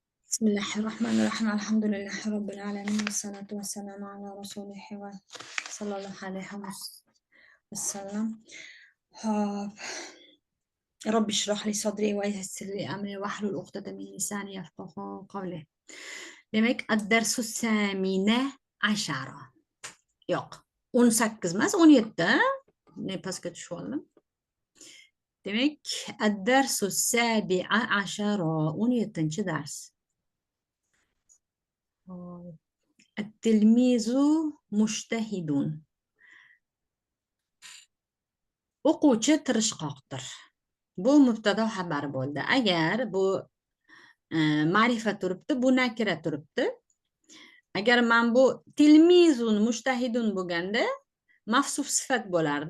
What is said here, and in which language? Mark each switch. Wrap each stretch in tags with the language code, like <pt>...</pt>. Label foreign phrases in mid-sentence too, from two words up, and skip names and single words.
<ar>بسم الله الرحمن الرحيم الحمد لله رب العالمين والصلاة والسلام على رسوله صلى الله عليه وسلم. رب اشرح لي صدري ويسر لي أمري واحلل عقدة من لساني يفقهوا قولي. Demek الدرس الثامن عشر.</ar> <uz>Yo'q, 18 emas, 17. Ne pastga tushib oldim. Demek</uz> <ar>الدرس السابع عشر</ar> <uz>17 dars.</uz> <ar>التلميذ مجتهد.</ar> <uz>o'quvchi tirishqoqdir. Bu mubtado xabar bo'ldi. Agar bu ma'rifa turibdi, bu nakira turibdi. Agar men bu</uz> <ar>تلميذ مجتهد</ar> <uz>bo'lganda mavsuf sifat bo'lardi.</uz>